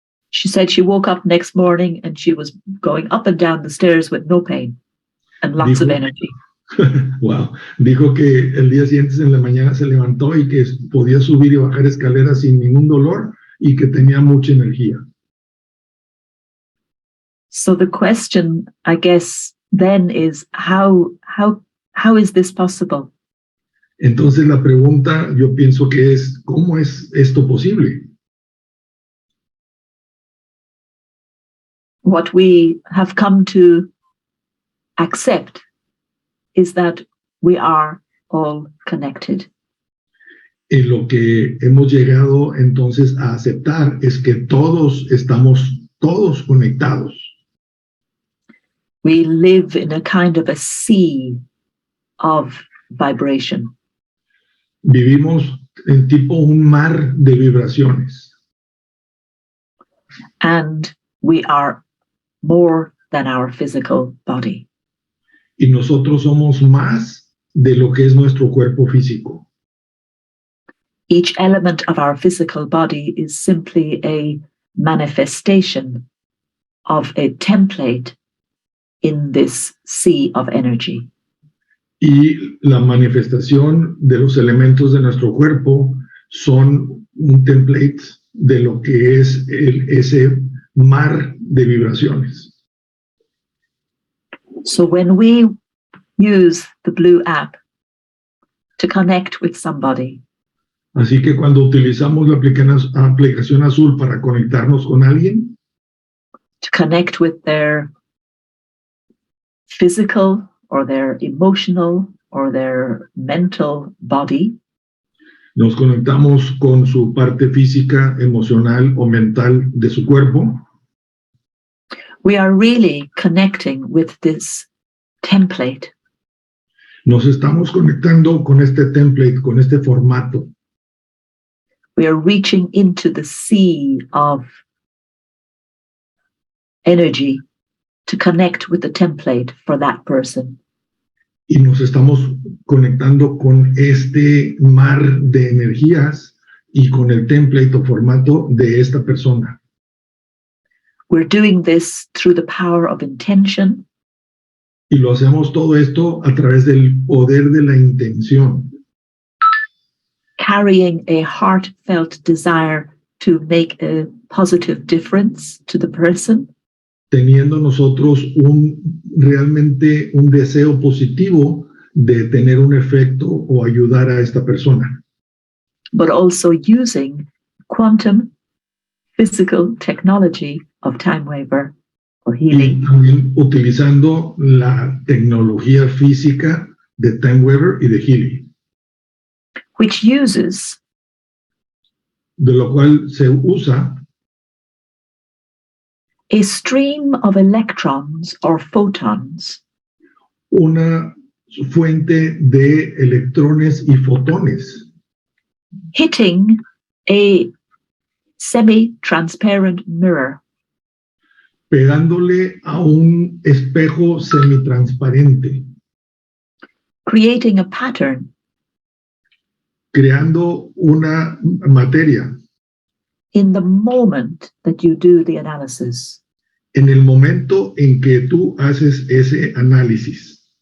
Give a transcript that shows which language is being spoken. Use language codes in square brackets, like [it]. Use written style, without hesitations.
[en] She said she woke up next morning and she was going up and down the stairs with no pain and lots of energy. Wow. [es] Dijo que el día siguiente en la mañana se levantó y que podía subir y bajar escaleras sin ningún dolor y que tenía mucha energía. [en] So the question, I guess, then is how is this possible? [es] Entonces la pregunta, yo pienso que es, ¿cómo es esto posible? [en] What we have come to accept is that we are all connected. [es] Y lo que hemos llegado entonces a aceptar es que estamos todos conectados. [en] We live in a kind of a sea of vibration. [es] Vivimos en tipo un mar de vibraciones. [en] And we are more than our physical body. [es] Y nosotros somos más de lo que es nuestro cuerpo físico. [en] Each element of our physical body is simply a manifestation of a template in this sea of energy. [es] Y la manifestación de los elementos de nuestro cuerpo son un template de lo que es ese mar de vibraciones. [en] So when we use the Blue app to connect with somebody, [es] así que cuando utilizamos la aplicación azul para conectarnos con alguien, [en] to connect with their physical or their emotional or their mental body, [es] nos conectamos con su parte física, emocional o mental de su cuerpo, [en] we are really connecting with this template. [es] Nos estamos conectando con este template, con este formato. [en] We are reaching into the sea of energy to connect with the template for that person. [es] Y nos estamos conectando con este mar de energías y con el template o formato de esta persona. [en] We're doing this through the power of intention. [es] Y lo hacemos todo esto a través del poder de la intención, [en] carrying a heartfelt desire to make a positive difference to the person. [es] teniendo nosotros realmente un deseo positivo de tener un efecto o ayudar a esta persona. [en] But also using quantum physical technology of time waiver or healing. [es] Y también utilizando la tecnología física de time waiver y de healing, [en] which uses [es] de lo cual se usa [en] a stream of electrons or photons [es] una fuente de electrones y fotones [en] hitting a semi-transparent mirror, [es] pegándole a un espejo semitransparente, [en] creating a pattern [es] creando una materia [en] in the moment that you do the analysis. [es] en el momento en que tú haces ese análisis.